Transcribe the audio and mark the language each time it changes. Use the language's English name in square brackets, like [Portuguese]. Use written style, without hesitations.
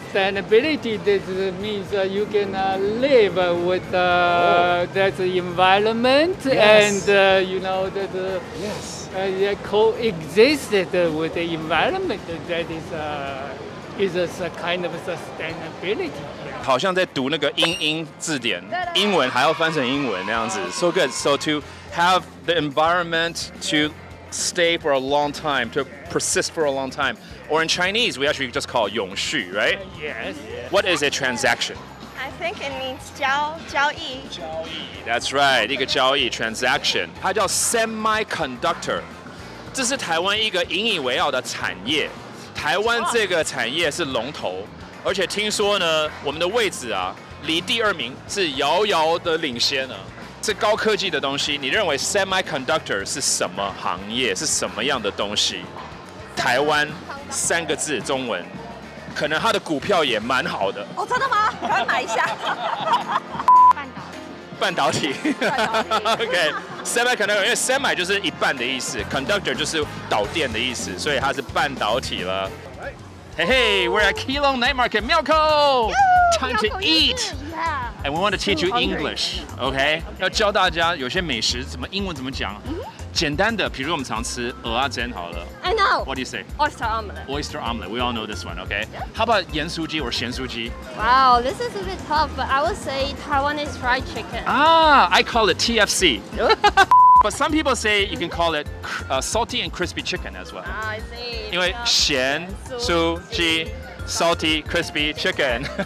[English] Sustainability that means you can live with that environment Yes. and you know that Yes. coexist with the environment. That is a kind of sustainability. [Chinese] 好像在读那个英英字典，英文还要翻成英文那样子。 [English] So good. So to have the environment to stay for a long time, to persist for a long time, or in Chinese we actually just call 永续, right? Yes. What is a transaction? I think it means 交易. That's right, [Chinese] 一个交易 transaction， 它叫 semiconductor， 这是台湾一个引以为傲的产业。台湾这个产业是龙头，而且听说呢，我们的位置啊，离第2名是遥遥的领先呢。是高科技的东西，你认为 semiconductor 是什么行业？是什么样的东西？台湾3个字中文，可能它的股票也蛮好的。哦，真的吗？赶快买一下。半导体。 OK， semiconductor， 因为 semi 就是一半的意思 ，conductor 就是导电的意思，所以它是半导体了。 [English] Hey, hey, we're at Keelung Night Market, Miaoko. Time to eat. And we want to teach you English, OK？ [Chinese] 要教大家有些美食怎么英文怎么讲。简单的，比如我们常吃蚵仔煎好了。 [English] I know. What do you say? Oyster omelet. Oyster omelet. We all know this one, OK? How about 盐酥鸡 or 咸酥鸡？ Wow, this is a bit tough, but I would say Taiwanese fried chicken. I call it TFC. But some people say you can call it salty and crispy chicken as well. I see. [Chinese] 因为 [English] 咸酥鸡 salty crispy chicken.